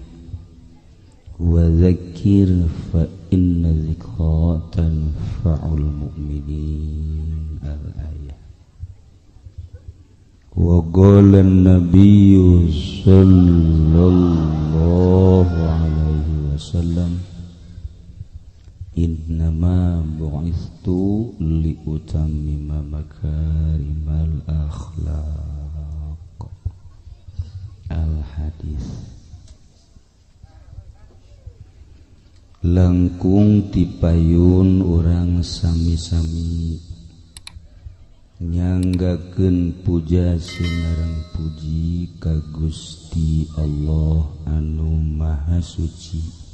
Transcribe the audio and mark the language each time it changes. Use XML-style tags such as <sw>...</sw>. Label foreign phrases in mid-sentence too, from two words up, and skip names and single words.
<ar>وذكر فإن ذكرى تنفع المؤمنين الآية وقال النبي صلى الله عليه وسلم إنما بعثت لأتمم مكارم الأخلاق الحديث</ar> <su>langkung tipayun orang sami-sami nyanggakeun puja sinareng puji ka Gusti Allah anu maha suci</su>